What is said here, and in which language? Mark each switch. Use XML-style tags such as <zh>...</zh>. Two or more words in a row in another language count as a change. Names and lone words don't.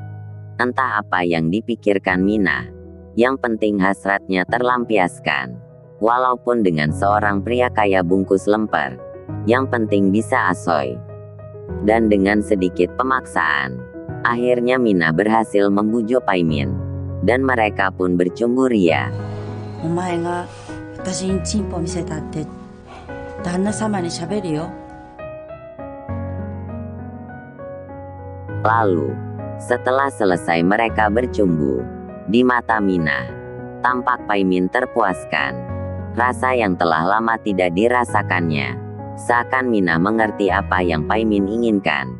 <id>Entah apa yang dipikirkan Mina, yang penting hasratnya terlampiaskan. Walaupun dengan seorang pria kaya bungkus lemper, yang penting bisa asoy. Dan dengan sedikit pemaksaan, akhirnya Mina berhasil membujuk Paimin, dan mereka pun bercumbu ria.</id> <ja>お前が私にチンポ見せたって旦那様に喋るよ。</ja> <id>Lalu, setelah selesai mereka bercumbu, di mata Mina, tampak Paimin terpuaskan. Rasa yang telah lama tidak dirasakannya. Seakan Mina mengerti apa yang Paimin inginkan.</id>